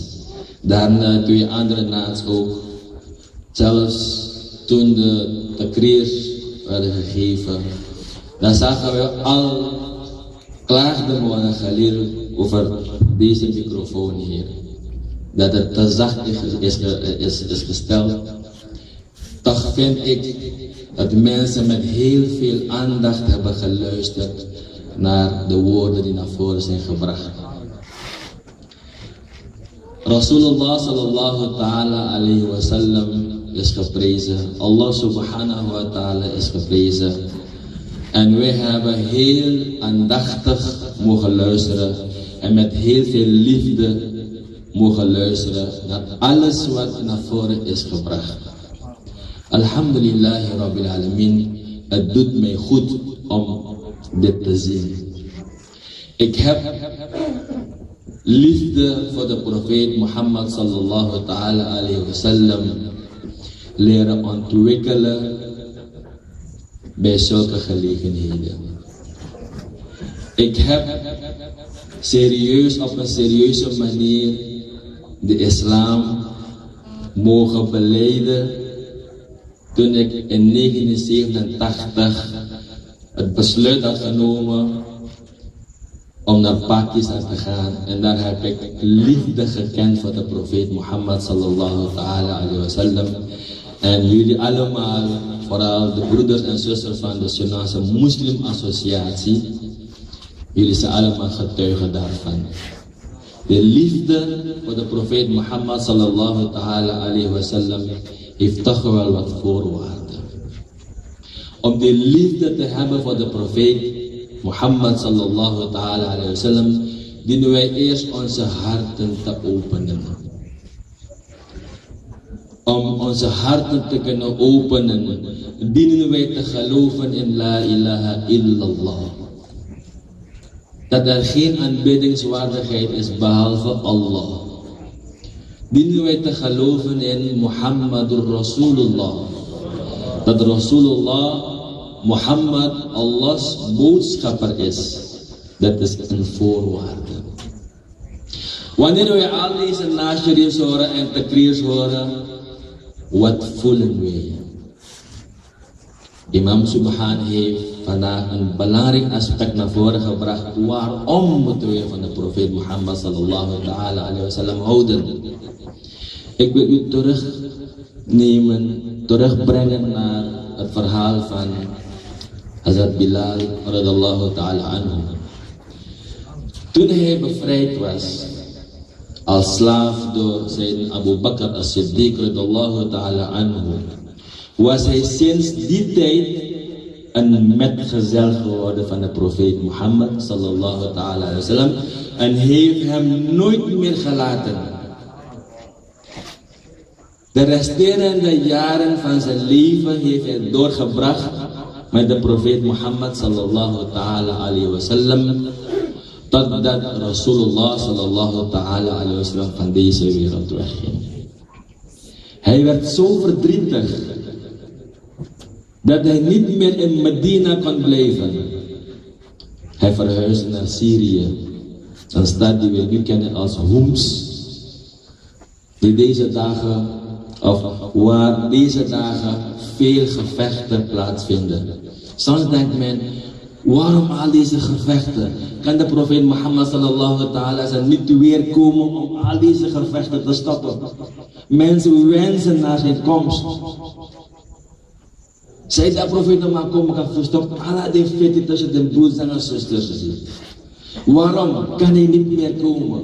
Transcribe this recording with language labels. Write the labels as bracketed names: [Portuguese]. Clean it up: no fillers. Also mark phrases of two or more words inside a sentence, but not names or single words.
[Dutch] Daarna twee andere naads ook. Zelfs toen de takrirs werden gegeven, dan zagen we al klaagde Moana Khalil over deze microfoon hier. Dat het te zacht is gesteld. Toch vind ik dat mensen met heel veel aandacht hebben geluisterd naar de woorden die naar voren zijn gebracht. [Arabic] رسول الله صلى الله تعالى عليه وسلم [Dutch] is geprezen. [Arabic] الله سبحانه وتعالى [Dutch] is geprezen. En wij hebben heel aandachtig mogen luisteren en met heel veel liefde mogen luisteren naar alles wat naar voren is gebracht. [Arabic] الحمد لله رب العالمين, [Dutch] het doet mij goed om dit te zien. Ik heb liefde voor de profeet Mohammed [Arabic] صلى الله تعالى عليه وسلم [Dutch] leren ontwikkelen bij zulke gelegenheden. Ik heb op een serieuze manier de islam mogen belijden toen ik in 1987 het besluit had genomen om naar Pakistan te gaan. En daar heb ik liefde gekend voor de profeet Mohammed [Arabic] صلى الله تعالى عليه وسلم. [Dutch] En jullie allemaal, vooral de broeders en zusters van de Surinaamse Moslim Associatie, jullie zijn allemaal getuigen daarvan. De liefde voor de profeet Mohammed [Arabic] صلى الله تعالى عليه وسلم [Dutch] heeft toch wel wat voorwaarden. Om die liefde te hebben voor de profeet Mohammed [Arabic] صلى الله تعالى عليه وسلم, [Dutch] dienen wij eerst onze harten te openen. Om onze harten te kunnen openen, dienen wij te geloven in [Arabic] لا إله إلا الله. [Dutch] Dat er geen aanbiddingswaardigheid is behalve Allah. Dienen wij te geloven in [Arabic] محمد رسول الله. [Dutch] Dat Rasulullah, Muhammad, Allah's boodschapper is. Dat is een voorwaarde. Wanneer wij al deze nasharifs horen en takrirs horen, wat voelen wij? Imam Subhan heeft vandaag een belangrijk aspect naar voren gebracht. Waarom moeten we van de profeet Mohammed [Arabic] صلى الله تعالى عليه وسلم [Dutch] houden? Ik wil u terugbrengen naar het verhaal van Hazrat Bilal [Arabic] رضي الله تعالى عنه. [Dutch] Toen hij bevrijd was als slaaf door zijn Abu Bakr as-Siddiq [Arabic] رضي الله تعالى عنه, [Dutch] was hij sinds die tijd een metgezel geworden van de profeet Mohammed [Arabic] صلى الله تعالى عليه وسلم [Dutch] en heeft hem nooit meer gelaten. De resterende jaren van zijn leven heeft hij doorgebracht met de profeet Mohammed [Arabic] صلى الله تعالى عليه وسلم, [Dutch] totdat [Arabic] رسول الله صلى الله تعالى عليه وسلم [Dutch] van deze wereld wegging. Hij werd zo verdrietig dat hij niet meer in Medina kon blijven. Hij verhuisde naar Syrië, een stad die we nu kennen als Homs, die deze dagen, of waar deze dagen veel gevechten plaatsvinden. Soms denkt men, waarom al deze gevechten? Kan de profeet Mohammed [Arabic] صلى الله تعالى سلم [Dutch] niet weer komen om al deze gevechten te stoppen? Mensen wensen naar zijn komst. Zij de profeet nog maar komen kan verstoppen alle die fitten tussen de broers en zusters. Waarom kan hij niet meer komen?